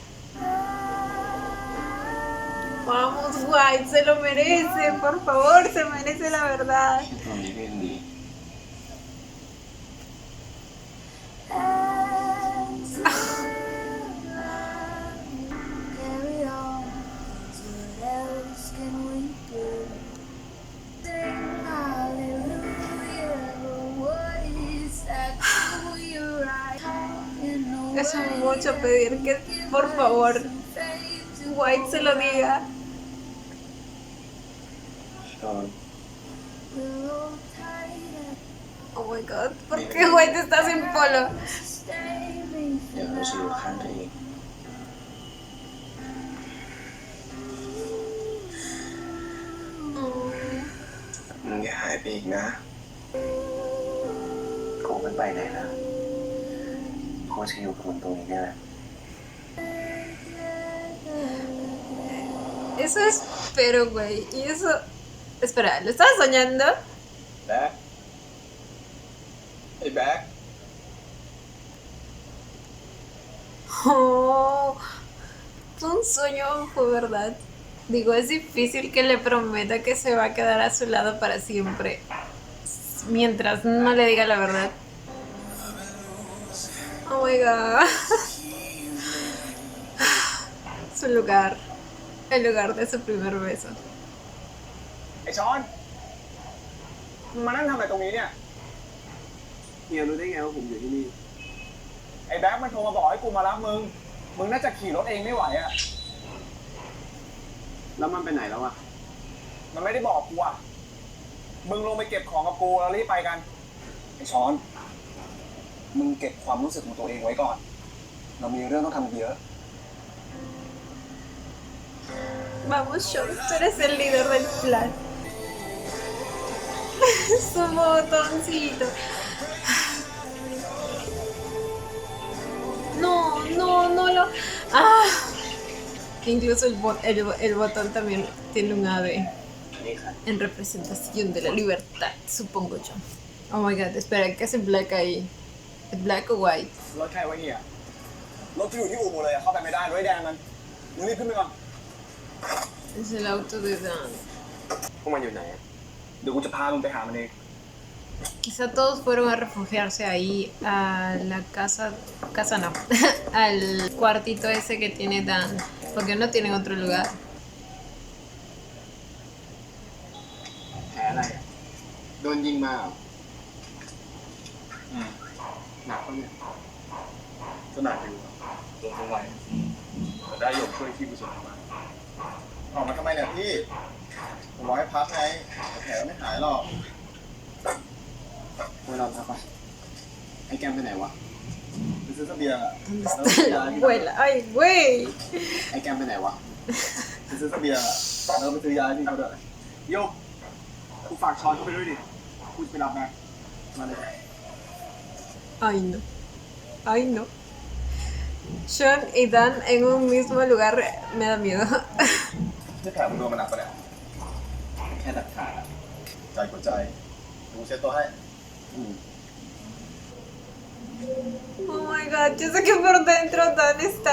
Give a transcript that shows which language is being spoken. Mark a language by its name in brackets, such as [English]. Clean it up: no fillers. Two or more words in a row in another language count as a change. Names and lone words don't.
[Spanish] Vamos, White, se lo merece, por favor, se merece la verdad. [Thai] แค่ตรงนี้ก็ยังดี [English] Carry on. What else can we do? Sing hallelujah. What is that to you right? [Spanish] Es mucho pedir que, por favor, White se lo diga. [Thai] ตอน [English] Oh my god, [Spanish] ¿por qué White está sin polo? [Thai] เดี๋ยวเราจะอยู่ข้างเธอเอง มึงอย่าหายไปอีกนะกูไม่ไปไหนแล้วกูจะอยู่กับมึงตรงนี้นี่แหละ [Spanish] Eso espero, güey. Y eso... Espera, ¿lo estabas soñando? [Thai] แบ๊กไอ้แบ๊ก [Spanish] Oh, fue un sueño, fue verdad. Digo, es difícil que le prometa que se va a quedar a su lado para siempre. Mientras no le diga la verdad. [English] Oh my god. [Spanish] Su lugar. El lugar de su primer beso. [Thai] ไอ้ช้อนมึงมานั่งทำอะไรตรงนี้เนี่ยเฮียรู้ได้ไงว่าผมอยู่ที่นี่ ไอ้แบ็คมันโทรมาบอกให้กูมารับมึง มึงน่าจะขี่รถเองไม่ไหวอะ แล้วมันไปไหนแล้วอะ มันไม่ได้บอกกูอะมึงลงไปเก็บของกับกูแล้วรีบไปกัน ไอ้ช้อน มึงเก็บความรู้สึกของตัวเองไว้ก่อน เรามีเรื่องต้องทำเยอะ [Spanish] Vamos, Sean, tú eres el líder del plan. Su botoncito. No, no, no lo... Ah. Incluso el botón también tiene un ave [Thai] นี่ค่ะ [Spanish] en representación de la libertad, supongo yo. [English] Oh my god, [Spanish] espera, ¿qué hace Black ahí? ¿Es Black o White? [Thai] รถใครวะเนี่ยรถที่อยู่ที่อู่หมดเลยอะเข้าไปไม่ได้รถไอ้แดงมัน มึงรีบขึ้นไปก่อน [Spanish] Es el auto de Dan. [Thai] พวกมันอยู่ไหนอะ เดี๋ยวกูจะพามึงไปหามันเอง [Spanish] Quizá todos fueron a refugiarse ahí a la casa no, al cuartito ese que tiene Dan, porque no tienen otro lugar. [Thai] แผลอะไรอะโดนยิงมาเหรอหนักปะเนี่ย ก็หนักอยู่โดนตรงไหนแต่ได้หยกช่วยที่กุศลมาออกมาทำไมเนี่ยพี่ ผมบอกให้พักไงแผลไม่หายหรอก ไม่รอดพักปะไอ้แกมไปไหนวะ ไปซื้อเสบียงอะ [Spanish] ¿Dónde está la abuela? ¡Ay, güey! [Thai] ไอ้แกมไปไหนวะ ไปซื้อเสบียงอะแล้วไปซื้อยาให้พี่เขาด้วยโยกกูฝากช้อนเข้าไปด้วยดิ กูจะไปรับแม่มาเลย [Spanish] Ay, no. Ay, no. Sean y Dan en un mismo lugar me da miedo. [Thai] ที่แผลมึงโดนมันหนักปะเนี่ย แค่ตัดขาดอะ ใจกดใจ ดูเช็ดตัวให้ [English] Oh my god, [Spanish] yo sé que por dentro Dan está